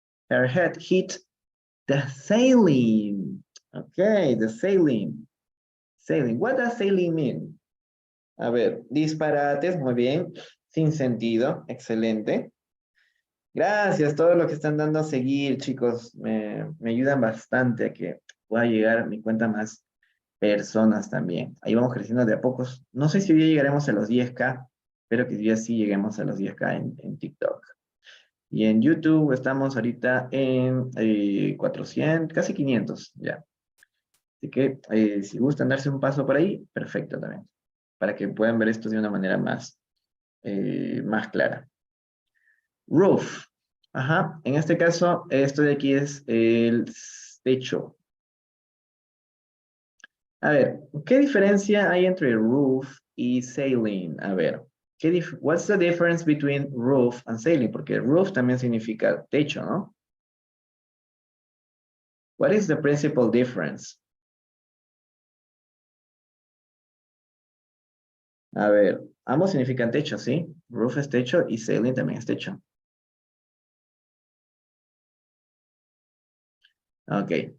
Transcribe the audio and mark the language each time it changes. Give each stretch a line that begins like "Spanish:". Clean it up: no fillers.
English: Her head hit the ceiling. Okay, the ceiling. Sailing. What does sailing mean?
Spanish: A ver, disparates, muy bien. Sin sentido, excelente. Gracias, todos los que están dando a seguir, chicos. Me ayudan bastante a que pueda llegar a mi cuenta más personas también. Ahí vamos creciendo de a pocos. No sé si hoy llegaremos a los 10K, pero que ya sí lleguemos a los 10K en TikTok. Y en YouTube estamos ahorita en 400, casi 500 ya. Así que si gustan darse un paso por ahí, perfecto también. Para que puedan ver esto de una manera más clara. Roof. Ajá, en este caso, esto de aquí es el techo. A ver, ¿qué diferencia hay entre roof y ceiling? A ver,
English: what's the difference between roof and ceiling?
Spanish: Porque roof también significa techo, ¿no?
English: What is the principal difference?
Spanish: A ver, ambos significan techo, ¿sí? Roof es techo y ceiling también es techo. Ok.